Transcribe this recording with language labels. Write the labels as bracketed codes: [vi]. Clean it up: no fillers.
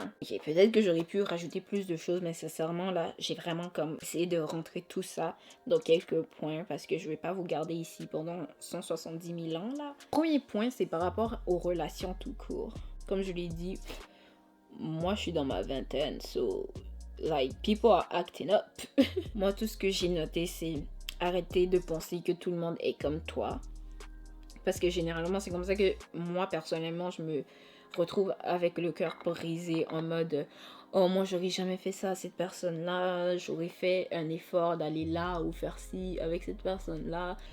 [fr] Ok, peut-être que j'aurais pu rajouter plus de choses, mais sincèrement, là, j'ai vraiment essayé de rentrer tout ça dans quelques points parce que je vais pas vous garder ici pendant 170 000 ans, là. Premier point, c'est par rapport aux relations tout court. Comme je l'ai dit, moi, je suis dans ma vingtaine, so... [en] like, people are acting up. [fr] Moi, tout ce que j'ai noté, c'est arrêter de penser que tout le monde est comme toi. Parce que généralement, c'est comme ça que moi, personnellement, je me retrouve avec le cœur brisé en mode oh, moi, j'aurais jamais fait ça à cette personne-là. J'aurais fait un effort d'aller là ou faire ci avec cette personne-là.